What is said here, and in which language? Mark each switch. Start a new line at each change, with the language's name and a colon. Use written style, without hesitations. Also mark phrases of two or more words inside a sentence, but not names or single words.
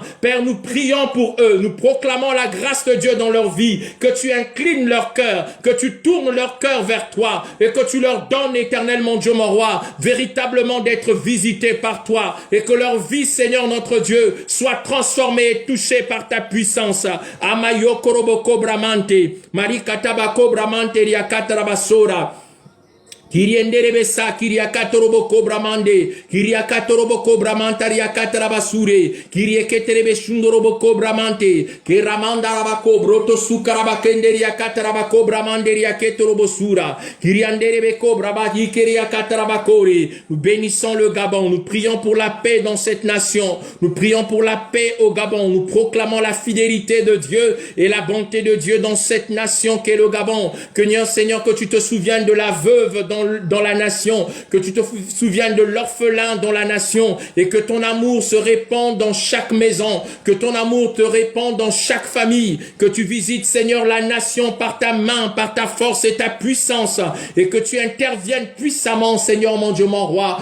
French: Père, nous prions pour eux. Nous proclamons la grâce de Dieu dans leur vie. Que tu inclines leur cœur, que tu tournes leur cœur vers toi et que tu leur donnes, éternellement Dieu mon roi, véritablement d'être visités par toi et que leur vie, Seigneur notre Dieu, soit transformée et touchée par ta puissance. Amayo koroboko bramante, marikatabako bramante riakatarabasora. Kirienderebe sa kiriakatorobo kobramande, kiriakatorobo kobramantaria katarabasure, kirieketerebe shundorobo kobramante, kiramanda rabako broto sukarabakenderia katarabako bramanderia ketorobo sura, kirianderebe kobrabati kiriakatarabakore. Nous bénissons le Gabon, nous prions pour la paix dans cette nation, nous prions pour la paix au Gabon, nous proclamons la fidélité de Dieu et la bonté de Dieu dans cette nation qu'est le Gabon. Que Seigneur, que tu te souviennes de la veuve dans la nation, que tu te souviennes de l'orphelin dans la nation et que ton amour se répande dans chaque maison, que ton amour te répande dans chaque famille, que tu visites, Seigneur, la nation par ta main, par ta force et ta puissance et que tu interviennes puissamment, Seigneur, mon Dieu, mon roi.